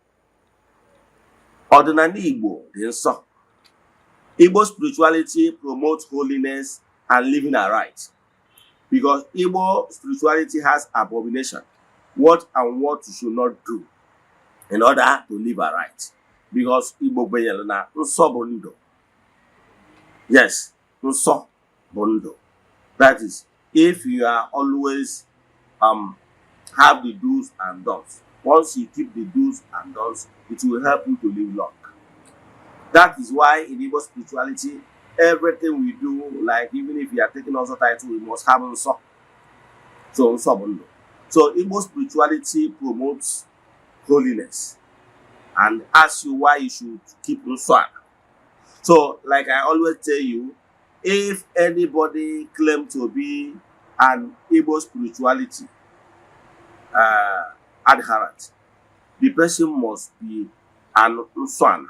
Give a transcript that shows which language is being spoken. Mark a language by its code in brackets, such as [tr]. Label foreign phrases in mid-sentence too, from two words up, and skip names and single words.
[en] Ordinary Igbo, Igbo spirituality promotes holiness and living aright. Because Igbo spirituality has abomination, what and what you should not do in order to live aright. [ig] Because Igbo benyere na nsọ bụ ndụ. Yes, nsọ bụ ndụ. [en] That is, if you are always have the do's and don'ts. Once you keep the do's and don'ts, it will help you to live long. That is why in Igbo spirituality, everything we do, like even if we are taking also title, we must have nsọ. [ig] So nsọ bụ ndụ. [en] So Igbo spirituality promotes holiness and asks you why you should keep nsọ. So, like I always tell you, if anybody claims to be an Igbo spirituality adherent, the person must be an Nswana.